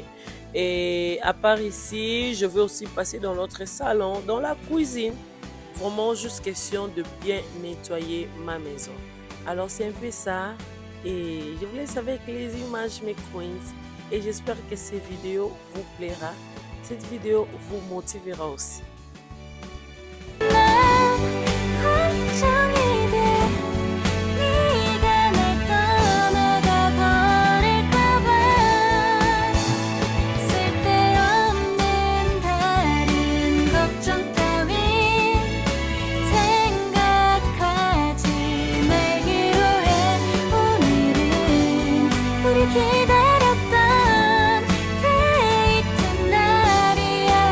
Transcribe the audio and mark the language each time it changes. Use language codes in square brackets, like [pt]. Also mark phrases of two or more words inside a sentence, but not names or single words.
[fr] Et à part ici, je vais aussi passer dans l'autre salon, dans la cuisine. Vraiment juste question de bien nettoyer ma maison. Alors c'est un peu ça. Et je vous laisse avec les images, mes queens. Et j'espère que cette vidéo vous plaira. Cette vidéo vous motivera aussi. [ko] 걱정이 돼 네가 날 떠나가 버릴까 봐 쓸데없는 다른 걱정 따윈 생각하지 말기로 해 오늘은 우리 기다렸던 데이트 날이야